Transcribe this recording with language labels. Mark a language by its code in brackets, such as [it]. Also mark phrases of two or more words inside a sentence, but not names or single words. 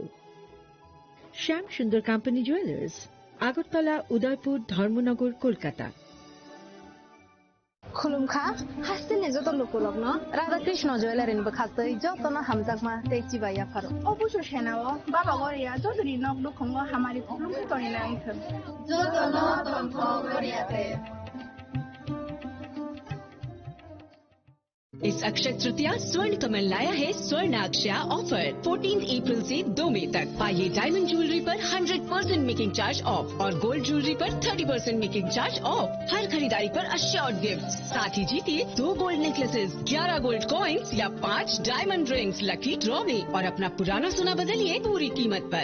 [bn] শ্যাম সুন্দর কোম্পানি জুয়েলার্স, আগরতলা, উদয়পুর, ধর্মনগর, কলকাতা। [trp] खुलुमखा हास्तिनि जत लुकुलग्न राधाकृष्ण ज्वेलारिनिबो खास्तै जतनो हामजाकमा तेची बाया फारो অবশ্য সেনাও বাবা গরিয়া যদি নক দুখঙ্গ হামারি খুলুমকে করে না আইথ जतनो तन्थ गरियाते। [hi] इस अक्षय तृतीया स्वर्ण कमल लाया है स्वर्ण अक्षय ऑफर 14 अप्रैल से 2 मई तक। पाइए [en] diamond jewellery [hi] पर 100% [en] making charge off [hi] और [en] gold jewellery [hi] पर 30% [en] making charge off. [hi] हर खरीदारी पर [en] assured gift, [hi] साथ ही जीतिए 2 [en] gold necklaces, [hi] 11 [en] gold coins [hi] या 5 [en] diamond rings lucky draw [hi] में, और अपना पुराना सोना बदलिए पूरी कीमत पर।